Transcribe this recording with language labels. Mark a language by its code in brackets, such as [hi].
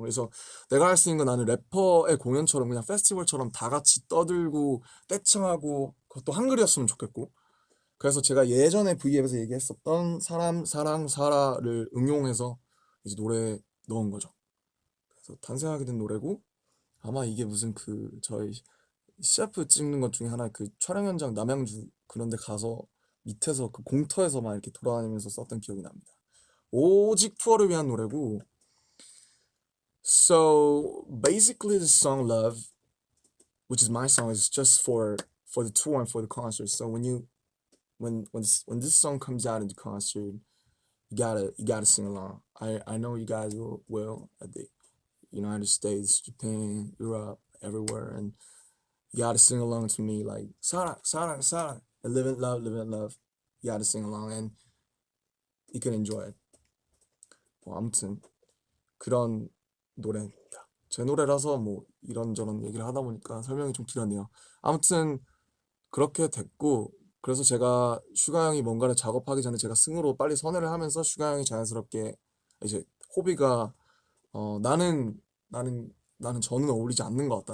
[ko] 그래서 내가 할 수 있는 건 나는 래퍼의 공연처럼 그냥 페스티벌처럼 다 같이 떠들고 떼창하고 그것도 한글이었으면 좋겠고 그래서 제가 예전에 V앱에서 얘기했었던 사람, 사랑, 사라를 응용해서 이제 노래에 넣은 거죠. 그래서 탄생하게 된 노래고 아마 이게 무슨 저희 CF 찍는 것 중에 하나 그 촬영 현장 남양주 그런 데 가서 밑에서 그 공터에서 막 이렇게 돌아다니면서 썼던 기억이 납니다. 오직 투어를 위한 노래고 [en] So basically the song Love, which is my song, is just for the tour and for the concert. So when this song comes out in the concert, you gotta sing along. I know you guys will at the United States, Japan, Europe, everywhere, and you gotta sing along to me like Sarah, Sarah, Sarah, and live in love. You gotta sing along, and you can enjoy it. [ko] 뭐 아무튼 그런 노래입니다. 제 노래라서 뭐 이런저런 얘기를 하다 보니까 설명이 좀 길었네요. 아무튼 그렇게 됐고 그래서 제가 슈가 형이 뭔가를 작업하기 전에 제가 승으로 빨리 선회를 하면서 슈가 형이 자연스럽게 이제 호비가 나는 저는 어울리지 않는 것 같다.